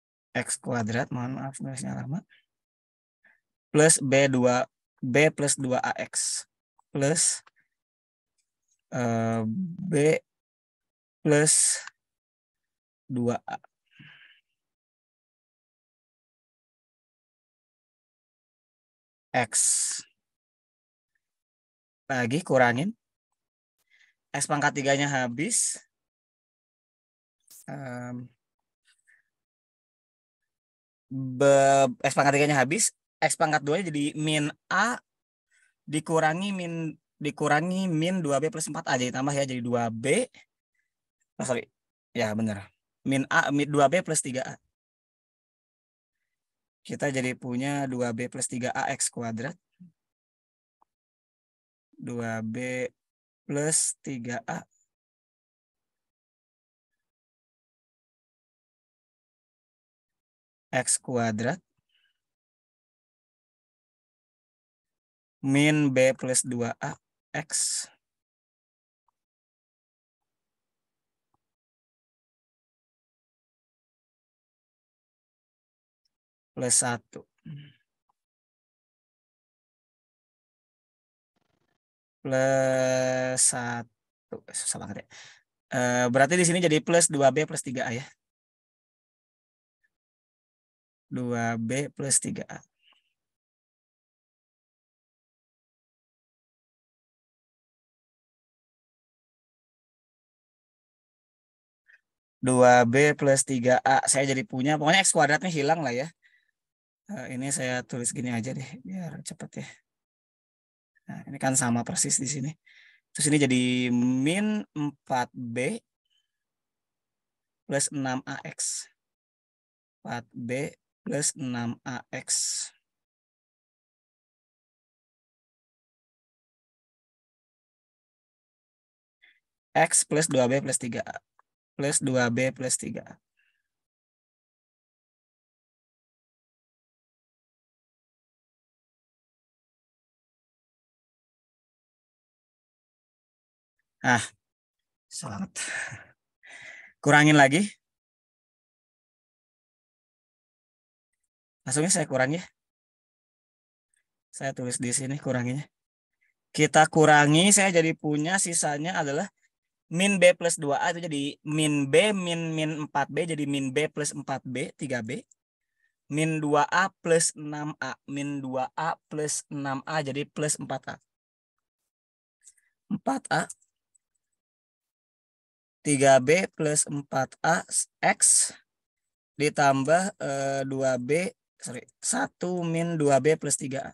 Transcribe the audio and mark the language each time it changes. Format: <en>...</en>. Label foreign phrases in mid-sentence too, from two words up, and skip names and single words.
<id>X kuadrat, mohon maaf nulisnya lama, plus B plus 2AX plus B plus 2A. X. Lagi kurangin. X pangkat 3-nya habis. X pangkat 3-nya habis. X pangkat 2-nya jadi min A dikurangi min 2B plus 4A. Jadi tambah ya, jadi 2B. Oh, sorry. Ya benar. Min A, min 2B plus 3A. Kita jadi punya 2B plus 3AX kuadrat. 2B plus 3A. X kuadrat. Min B plus 2A X. Plus 1. Plus 1. Susah banget ya. Berarti di sini jadi plus 2B plus 3A ya. 2B plus 3A. Dua B plus 3A. Saya jadi punya, pokoknya X kuadratnya hilang lah ya. Ini saya tulis gini aja deh, biar cepet ya. Nah, ini kan sama persis di sini. Terus ini jadi min 4B plus 6AX. 4B plus 6AX. X plus 2B plus 3A. Plus 2B plus 3A. Ah, selamat. Kurangin lagi. Langsungnya saya kurangi ya. Saya tulis di sini kuranginya. Kita kurangi, saya jadi punya sisanya adalah min B plus 2A itu jadi min B min 4B jadi min B plus 4B 3B. Min 2A plus 6A. Min 2A plus 6A jadi plus 4A. 4A. 3B plus 4A X ditambah 2B, sorry, 1 min 2B plus 3A.</id>